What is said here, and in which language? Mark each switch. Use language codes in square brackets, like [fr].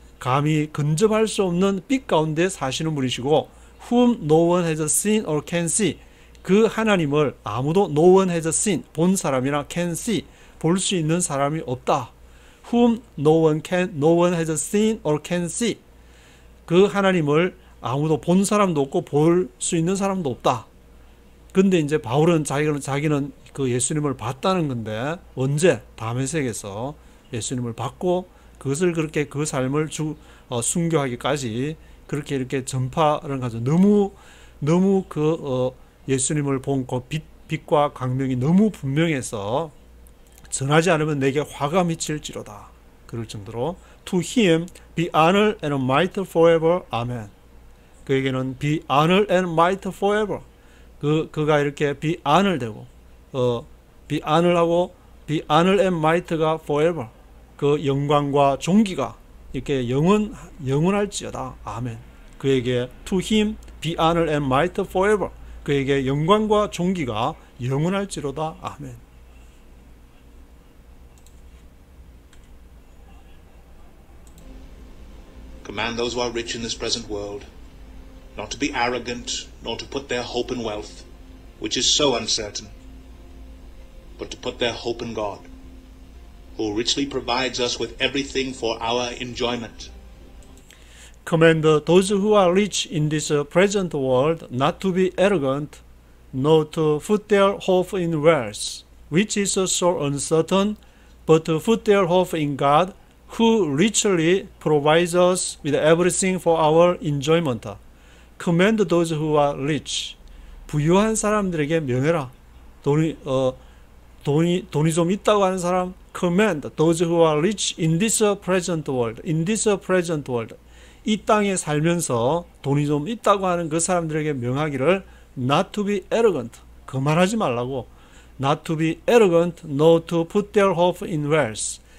[ko] 감히 근접할 수 없는 빛 가운데 사시는 분이시고 [en] whom no one has seen or can see. [ko] 그 하나님을 아무도 [en] no one has seen [ko] 본 사람이나 [en] can see [ko] 볼 수 있는 사람이 없다. [en] Whom no one has seen or can see. [ko] 그 하나님을 아무도 본 사람도 없고 볼 수 있는 사람도 없다. 근데 이제 바울은 자기는 그 예수님을 봤다는 건데, 언제? 다메섹에서 예수님을 봤고 그것을 그렇게 그 삶을 순교하기까지 그렇게 이렇게 전파를 가지고 너무 예수님을 본 그 빛과 광명이 너무 분명해서 전하지 않으면 내게 화가 미칠지로다. 그럴 정도로 [en] To him be honor and might forever. [ko] 아멘. 그에게는 [en] be honor and might forever. [ko] 그가 이렇게 [en] be honor 되고 be honor 하고 be honor and might가 forever. [ko] 그 영광과 존귀가 이렇게 영원할지어다. 아멘. 그에게 [en] to him be honor and might forever. [ko] 그에게 영광과 존귀가 영원할지로다. 아멘. [en] Command those who are rich in this present world not to be arrogant, nor to put their hope in wealth, which is so uncertain, but to put their hope in God, who richly provides us with everything for our enjoyment. Command those who are rich in this present world not to be arrogant, nor to put their hope in wealth, which is so uncertain, but to put their hope in God, who richly provides us with everything for our enjoyment. Command those who are rich. [ko] 부유한 사람들에게 명해라. 돈이 좀 있다고 하는 사람, [en] command those who are rich in this present world. In this present world. [ko] 이 땅에 살면서 돈이 좀 있다고 하는 그 사람들에게 명하기를 [en] not to be arrogant. [ko] 그만하지 말라고. [en] Not to be arrogant, nor to put their hope in wealth.